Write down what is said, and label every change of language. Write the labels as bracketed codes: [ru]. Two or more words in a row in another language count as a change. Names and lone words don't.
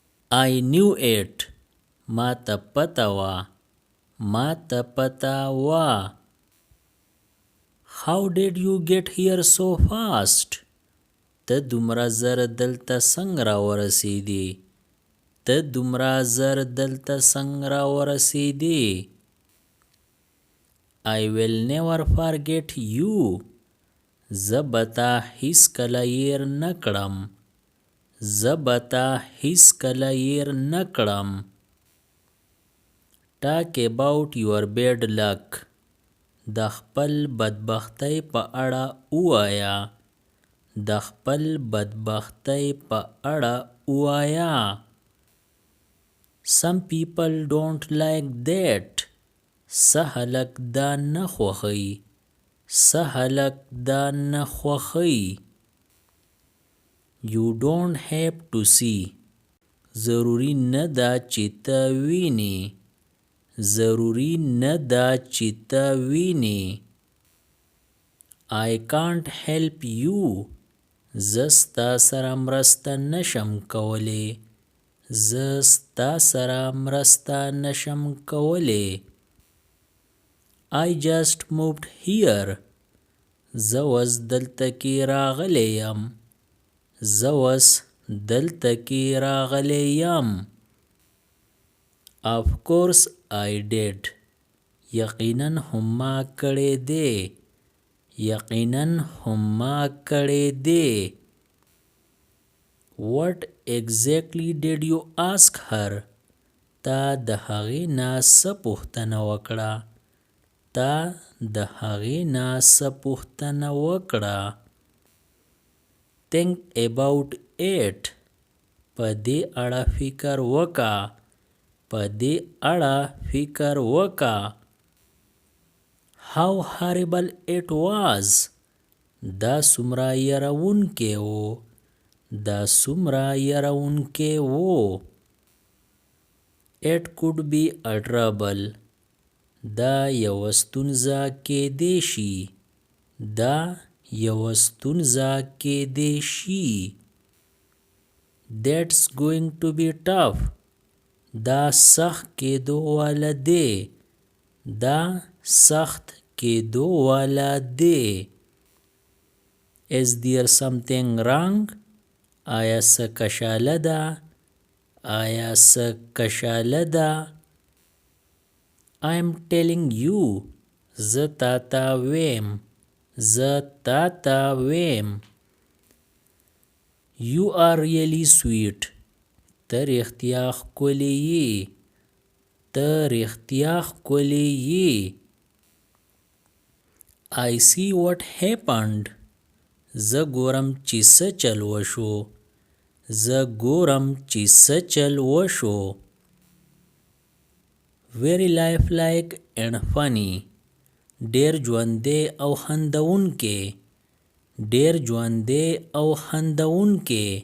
[en] I knew it. [ps] ما ته پته وه. ما ته پته وه. [en] How did you get here so fast? [ps] ته دومره زر دلته څنګه راورسېدې؟ ته دومره زر دلته څنګه راورسېدې؟ [en] I will never forget you. [ps] زه به تا هیڅکله هیر نه کړم. زه به تا هیڅکله هیر نه کړم. [en] Talk about your bad luck. [ps] د خپل بدبختۍ په اړه ووایه. د خپل بدبختۍ په اړه ووایه. [en] Some people don't like that. [ps] څه هلک دا نه خوښوي. څه هلک دا نه خوښوي. [en] You don't have to see. [ps] ضروري نه ده چې ته وینې. ضروري نه ده چې ته وینې. [en] I can't help you. [ps] زه ستا سره مرسته نشم کولی. زه ستا سره مرسته نشم کولی. [en] I just moved here. [ps] زه اوس دلته کې راغلی یم. زه اوس دلته کې راغلی یم. [en] Of course I did. [ps] یقینا هم ما کړی دی. یقینا هم ما کړی دی. [en] What exactly did you ask her? [ps] تا د هغې نه څه پوښتنه وکړه؟ تا د هغې نه څه پوښتنه وکړه؟ [en] Think about it. [ps] په دې اړه فکر وکړه. په دې اړه فکر وکړه. [en] How horrible it was. [ps] دا څومره یروونکی و. دا څومره یروونکی و. [en] It could be a trouble. [ps] دا یوه ستونزه کیدی شي. دا یوه ستونزه کیدی شي. [en] That's going to be tough. [ps] دا سخت کیدو والا دی. دا سخت کیدو والا دی. [en] Is there something wrong? [ps] آیا څه کشاله ده؟ آیا څه کشاله ده؟ [en] I'm telling you. [ps] زه تا ته ویم. زه تا ته ویم. [en] You are really sweet. [ps] ته رښتیا ښکلی یې. ته رښتیا ښکلی یې. [en] I see what happened. [ps] زه ګورم چې څه چل وشو. زه ګورم چې څه چل وشو. [en] Very lifelike and funny. [ps] ډېر ژوندی او خندونکی. ډېر ژوندی او خندونکی.